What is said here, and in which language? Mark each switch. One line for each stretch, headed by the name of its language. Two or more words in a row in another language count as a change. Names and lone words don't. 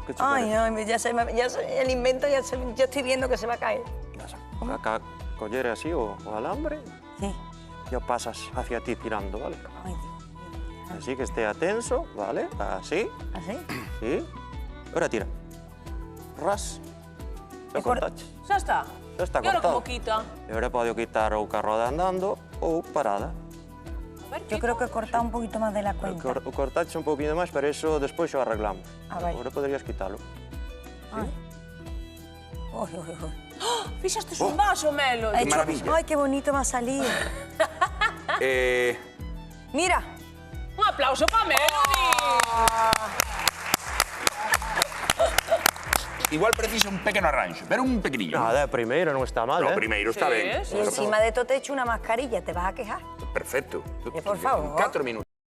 Galician: Que che Ay, parece?
Spanish: no, el invento ya estoy viendo que se va a caer.
Galician: Acá coller así o alambre
Spanish: Sí.
Galician: e o pasas
Spanish: hacia ti
Galician: tirando, vale?
Spanish: Ay, Dios.
Galician: Así que estea tenso, vale? Así,
Spanish: ¿Así? sí. Ahora tira. Ras.
Galician: E E cor- cortache. Xa está. Xa está E ahora cortado. como quita? E agora pode quitar ou ca roda andando ou parada.
Spanish: A ver, Yo creo que he cortado un poquito más de la cuenta.
Galician: O cortache un poquinho máis, pero eso despois o arreglamos.
Spanish: Ah, vale.
Galician: Agora poderías quitalo. Ay. Uy, uy, uy. Fixastes un vaso, Melody.
Spanish: Ha hecho- maravilla. Ay, qué bonito me ha salido. Mira.
Galician: Un aplauso para Melody. Igual precisa un pequeno arranxo, pero un pequeniño. Nada, primeiro non está mal,
Spanish: No, eh?
Galician: primeiro está
Spanish: Sí,
Galician: ben.
Spanish: sí. Y encima de todo te he hecho una mascarilla, ¿te vas a quejar? Perfecto. Por favor. 4 minutos.